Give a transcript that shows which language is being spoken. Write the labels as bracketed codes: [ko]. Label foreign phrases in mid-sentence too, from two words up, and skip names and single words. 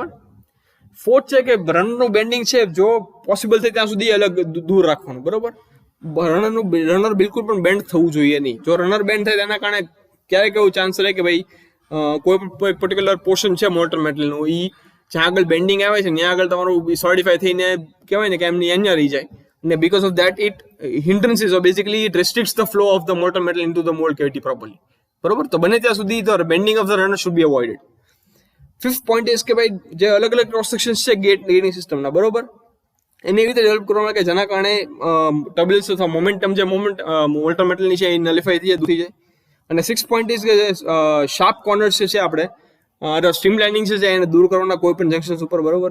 [gu] ફોર્થ છે કે રનરનું બેન્ડિંગ છે જો પોસિબલ થાય ત્યાં સુધી અલગ દૂર રાખવાનું, બરોબર. રનર બિલકુલ પણ બેન્ડ થવું જોઈએ નહીં. જો રનર બેન્ડ થાય તેના કારણે ક્યારેક એવું ચાન્સ રહે કે ભાઈ કોઈ પણ પર્ટિક્યુલર પોર્શન છે મોલ્ટન મેટલનું, એ જ્યાં આગળ બેન્ડિંગ આવે છે ત્યાં આગળ તમારું સોલિડિફાય થઈને કહેવાય ને કે એમની અહીંયા રહી જાય, અને [en] because of that it hindrances or basically it restricts the flow of the molten metal into the mold cavity properly, [gu] બરોબર. તો બને ત્યાં સુધી [en] the bending of the runner should be avoided. fifth point is [gu] કે ભાઈ જે અલગ અલગ [en] cross section [gu] છે ગેટિંગ સિસ્ટમના, બરોબર, એને એવી રીતે ડેવલપ કરવાના કે જેના કારણે ટર્બ્યુલન્સ અથવા મોમેન્ટમ જે મોલ્ટન મેટલની છે એ નલિફાઈ થઈ જાય. અને [en] six point is [gu] કે [en] sharp corners [gu] છે આપણે [en] stream lining [gu] છે એને દૂર કરવાના કોઈ પણ જંક્શન્સ ઉપર, બરોબર.